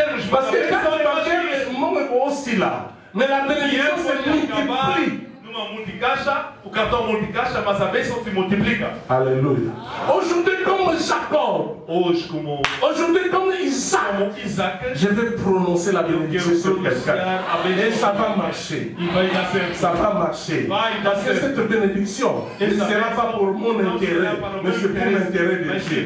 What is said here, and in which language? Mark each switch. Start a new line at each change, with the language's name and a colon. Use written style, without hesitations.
French: Parce que carte bancaire, est aussi là, mais la bénédiction se multiplie.
Portuguese: O cartão multicaixa, mas a bênção se multiplica.
French: Alléluia. Aujourd'hui, comme Jacob,
Portuguese: Hoje, como
French: aujourd'hui, comme Isaac,
Portuguese: Isaac,
French: je vais prononcer la bénédiction sur quelqu'un. Et ça va marcher.
Portuguese: e vai dar certo.
French: Ça va marcher. Parce que cette bénédiction ne sera pas pour mon intérêt, mais c'est pour l'intérêt de Dieu.